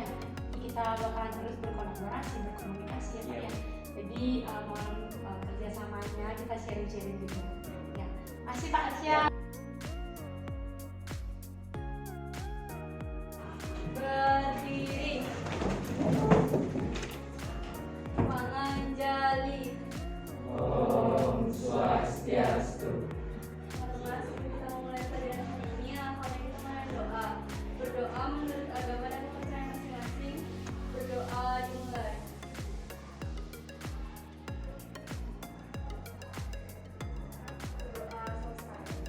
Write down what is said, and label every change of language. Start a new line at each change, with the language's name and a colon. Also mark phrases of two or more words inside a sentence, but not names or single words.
Indonesian: Nanti kita bakalan terus berkolaborasi, berkomunikasi ya Pak ya. Jadi mohon kerjasamanya, kita sharing-sharing juga. Ya, masih Pak Asia. Berdiri, menganjali. Om Swastiastu. Sebelum kita memulai pelajaran ini, langsung kita mulai doa. Berdoa menurut agama dan kepercayaan masing-masing. Berdoa dimulai. Berdoa selesai.